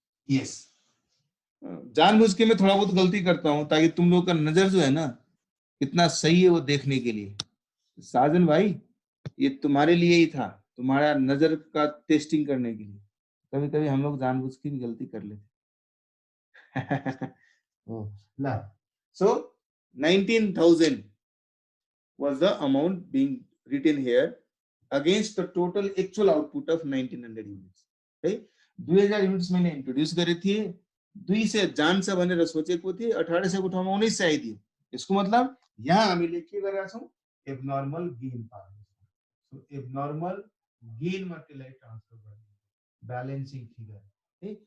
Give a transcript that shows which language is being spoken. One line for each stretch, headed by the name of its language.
Hindi: Yes जानबूझ के मैं थोड़ा बहुत गलती करता हूं ताकि तुम लोग का नजर जो है ना कितना सही है वो देखने के लिए। साजन भाई ये तुम्हारे लिए ही था, तुम्हारा नजर का टेस्टिंग करने के लिए। कभी कभी हम लोग जानबूझ के भी गलती कर लेते।
English: So 19,000 was the amount being written here against the total actual output of 1900 units. Okay?
Nepali: 2000 units मैले इन्ट्रोड्युस गरेको थिएँ, 200 जान्छ भनेर सोचेको थिएँ, 1800 को ठाउँमा 1900 आइदियो। यसको मतलब यहाँ हामीले के गरेका छौँ, एबनर्मल गेन पाएको छौँ। सो एबनर्मल गेनमा त्यसलाई ट्रान्सफर गर्ने ब्यालेन्सिङ फिगर है।